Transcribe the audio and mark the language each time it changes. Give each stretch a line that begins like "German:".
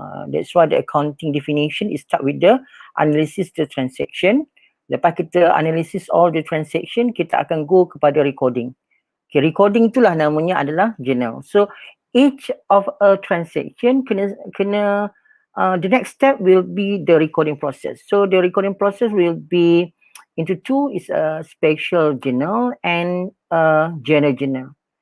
English: That's why the accounting definition is start with the analysis the transaction.
Malay: Lepas kita
English: analysis all the transaction,
Malay: kita akan
English: go
Malay: kepada
English: recording.
Malay: Okay, recording itulah namanya adalah journal.
English: So each of a transaction
Malay: kena
English: the next step will be the recording process. So the recording process will be into two, is a special journal and a general journal.